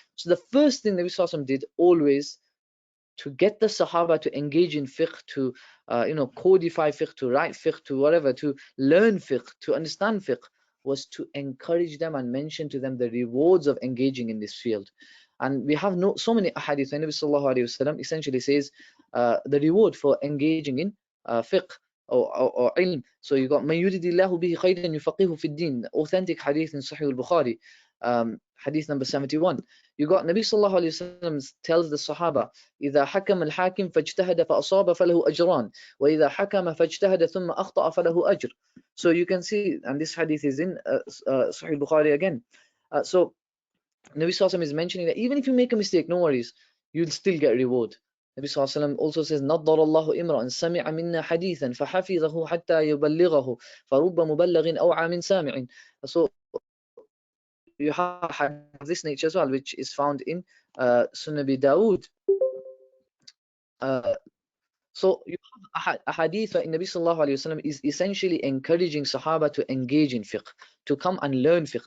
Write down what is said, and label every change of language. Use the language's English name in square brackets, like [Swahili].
[English] So the first thing that Nabi Sallallahu Alaihi Wasallam did always to get the Sahaba to engage in fiqh, to codify fiqh, to write fiqh, to whatever, to learn fiqh, to understand fiqh, was to encourage them and mention to them the rewards of engaging in this field. And we have so many ahadith. Nabi Sallallahu Alaihi Wasallam essentially says the reward for engaging in fiqh or ilm. So you got [Arabic] مَن يُرِدِ اللَّهُ بِهِ خَيْرًا يُفَقِّهُ فِي الدِّينِ, [English] authentic hadith in Sahih al-Bukhari, hadith number 71. You got Nabi Sallallahu Alaihi Wasallam tells the Sahaba, [Arabic] إِذَا حَكَمَ الْحَاكِمْ فَاجْتَهَدَ فَأَصَابَ فَلَهُ أَجْرَانِ وَإِذَا حَكَمَ فَاجْتَهَدَ ثُمَّ أَخْطَأَ فَلَهُ أَجْرٌ. [English] So you can see, and this hadith is in Sahih al-Bukhari again. So Nabi Sallallahu Alaihi Wasallam is mentioning that even if you make a mistake, no worries, you'll still get reward. Nabi Sallallahu Alaihi Wasallam also says, [Arabic] نَضَّرَ اللَّهُ إِمْرًا سَمِعَ مِنَّا حَدِيثًا فَحَفِظَهُ حَتَّى يُبَلِّغَهُ فَرُبَّ مُبَلَّغٍ أَوْعَى مِنْ سَامِعٍ. [English] So you have this nature as well, which is found in Sunan Abi Dawood. So you have a hadith where Nabi Sallallahu Alaihi Wasallam is essentially encouraging Sahaba to engage in fiqh, to come and learn fiqh.